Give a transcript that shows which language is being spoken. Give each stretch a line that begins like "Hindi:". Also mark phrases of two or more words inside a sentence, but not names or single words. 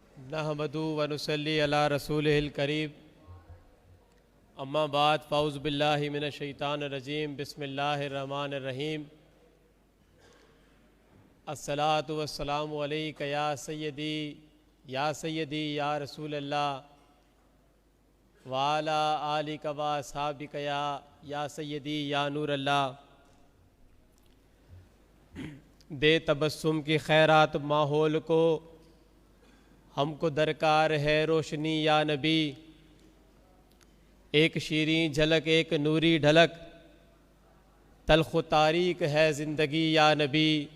Arabic: نحمد و نصلي على رسوله الكريم أما بعد فأعوذ بالله من الشيطان الرجيم بسم الله الرحمن الرحيم الصلاة والسلام عليك يا سيدي يا رسول الله و على آلك و أصحابك يا سيدي يا نور الله.
Urdu: دے تبسم کی خیرات ماحول کو ہمکو درکار ہے روشنی یا نبی. ایک شیریں جھلک ایک نوری ڈھلک تلخ تاریک ہے زندگی یا نبی.